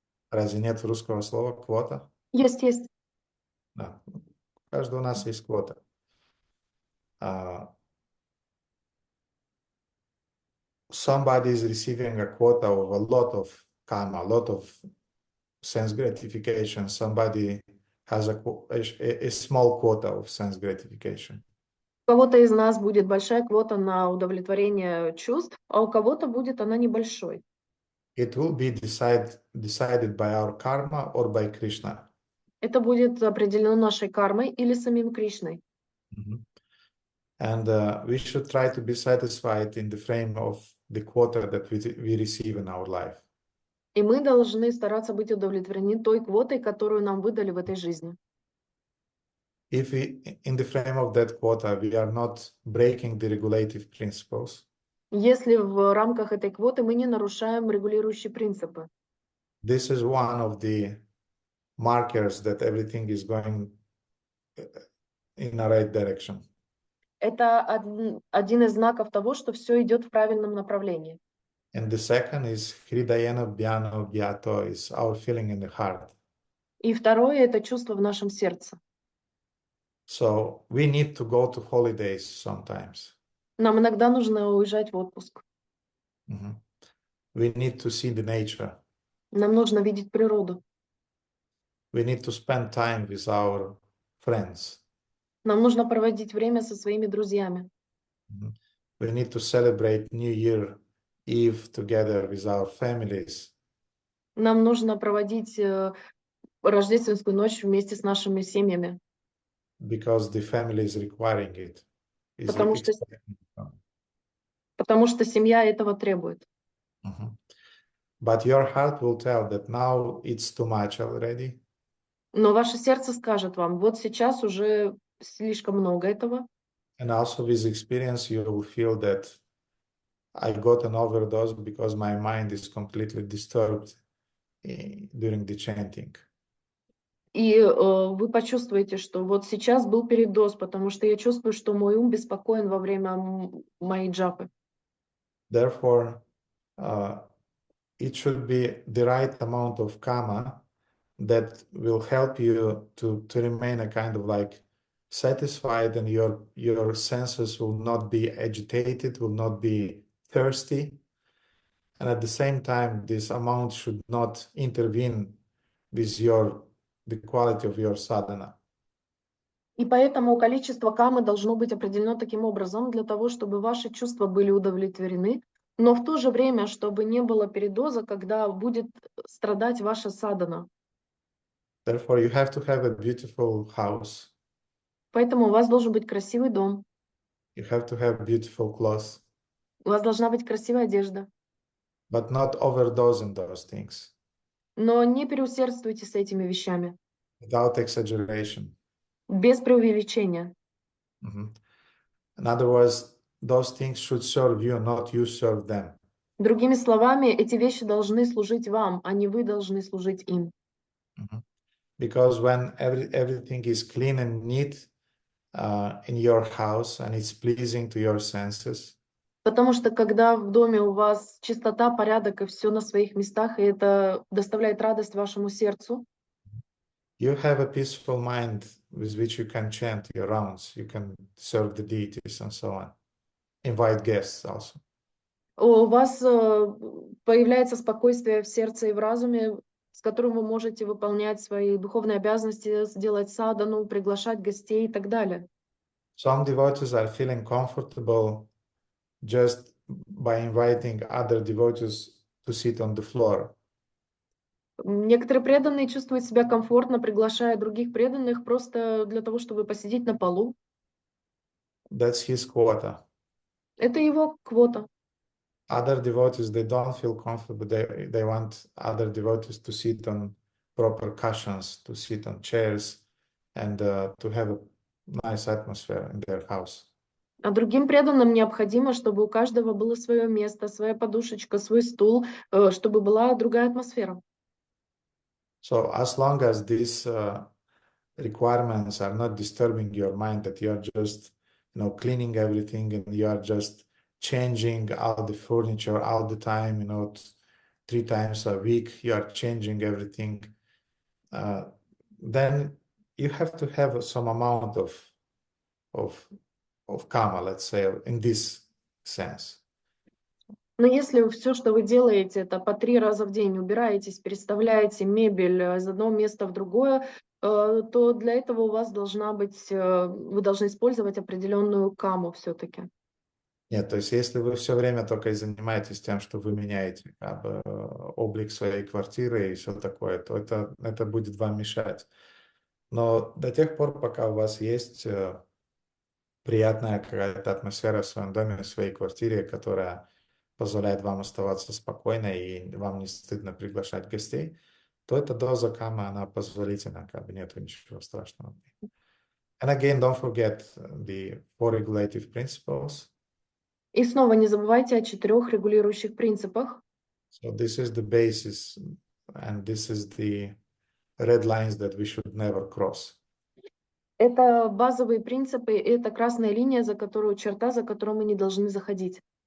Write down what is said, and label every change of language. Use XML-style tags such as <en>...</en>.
<ru>Разве нет русского слова квота? Есть. Да. У каждого у нас есть квота.</ru> <en>Somebody is receiving a quota of a lot of karma, a lot of sense gratification. Somebody has a small quota of sense gratification.</en> <ru>У кого-то из нас будет большая квота на удовлетворение чувств, а у кого-то будет она небольшой.</ru> <en>It will be decided by our karma or by Krishna.</en> <ru>Это будет определено нашей кармой или самим Кришной.</ru> <en>And we should try to be satisfied in the frame of the quota that we receive in our life.</en> <ru>И мы должны стараться быть удовлетворены той квотой, которую нам выдали в этой жизни.</ru> <en>If in the frame of that quota, we are not breaking the regulative principles,</en> <ru>Если в рамках этой квоты мы не нарушаем регулирующие принципы.</ru> <en>this is one of the markers that everything is going in the right direction.</en> <ru>Это один из знаков того, что все идет в правильном направлении.</ru> <en>And the second is Hridayana Bhyano Bhyato, is our feeling in the heart.</en> <ru>И второе – это чувство в нашем сердце.</ru> <en>So we need to go to holidays sometimes.</en> <ru>Нам иногда нужно уезжать в отпуск.</ru> <en>We need to see the nature.</en> <ru>Нам нужно видеть природу.</ru> <en>We need to spend time with our friends.</en> <ru>Нам нужно проводить время со своими друзьями.</ru> <en>We need to celebrate New Year Eve together with our families.</en> <ru>Нам нужно проводить рождественскую ночь вместе с нашими семьями,</ru> <en>Because the family is requiring it. Is</en> <ru>потому что,</ru> <en>expecting it.</en> <ru>потому что семья этого требует.</ru> <en>But your heart will tell that now it's too much already.</en> <ru>Но ваше сердце скажет вам, вот сейчас уже слишком много этого.</ru> <en>And also with experience, you will feel that I got an overdose because my mind is completely disturbed during the chanting.</en> <ru>И вы почувствуете, что вот сейчас был передоз, потому что я чувствую, что мой ум беспокоен во время моей джапы.</ru> <en>Therefore, it should be the right amount of karma that will help you to remain a kind of like satisfied, and your senses will not be agitated, will not be thirsty. And at the same time, this amount should not intervene with the quality of your sadhana.</en> <ru>И поэтому количество камы должно быть определено таким образом, для того, чтобы ваши чувства были удовлетворены, но в то же время, чтобы не было передоза, когда будет страдать ваша садхана.</ru> <en>Therefore, you have to have a beautiful house.</en> <ru>Поэтому у вас должен быть красивый дом,</ru> <en>You have to have beautiful clothes,</en> <ru>у вас должна быть красивая одежда.</ru> <en>but not overdosing those things,</en> <ru>Но не переусердствуйте с этими вещами,</ru> <en>without exaggeration.</en> <ru>без преувеличения.</ru> <en>In other words, those things should serve you, not you serve them.</en> <ru>Другими словами, эти вещи должны служить вам, а не вы должны служить им.</ru> <en>Because when everything is clean and neat in your house and it's pleasing to your senses,</en> <ru>Потому что когда в доме у вас чистота, порядок и все на своих местах, и это доставляет радость вашему сердцу,</ru> <en>you have a peaceful mind with which you can chant your rounds, you can serve the deities and so on. Invite guests also.</en> <ru>у вас появляется спокойствие в сердце и в разуме, с которым вы можете выполнять свои духовные обязанности, сделать садану, приглашать гостей и так далее.</ru> <en>Some devotees are feeling comfortable just by inviting other devotees to sit on the floor.</en> <ru>Некоторые преданные чувствуют себя комфортно, приглашая других преданных просто для того, чтобы посидеть на полу.</ru> <en>That's his quota.</en> <ru>Это его квота.</ru> <en>Other devotees, they don't feel comfortable. They want other devotees to sit on proper cushions, to sit on chairs, and to have a nice atmosphere in their house.</en> <ru>А другим преданным необходимо, чтобы у каждого было свое место, своя подушечка, свой стул, чтобы была другая атмосфера.</ru> <en>So as long as these requirements are not disturbing your mind, that you are just, cleaning everything and you are just changing all the furniture all the time, 3 times a week, you are changing everything, then you have to have some amount of karma, let's say, in this sense.</en> <ru>Но если все, что вы делаете, это по 3 раза в день убираетесь, переставляете мебель из одного места в другое, то для этого у вас должна быть, вы должны использовать определенную каму все-таки. Нет, то есть если вы все время только и занимаетесь тем, что вы меняете облик своей квартиры и все такое, то это будет вам мешать. Но до тех пор, пока у вас есть приятная какая-то атмосфера в своем доме, в своей квартире, которая позволяет вам оставаться спокойно и вам не стыдно приглашать гостей, то эта доза камы, она позволительна, нету ничего страшного.</ru> <en>And again, don't forget the 4 regulative principles.</en> <ru>И снова не забывайте о 4 регулирующих принципах.</ru> <en>So this is the basis, and this is the red lines that we should never cross.</en> <ru>Это базовые принципы, и это красная линия, черта, за которую мы не должны заходить.</ru>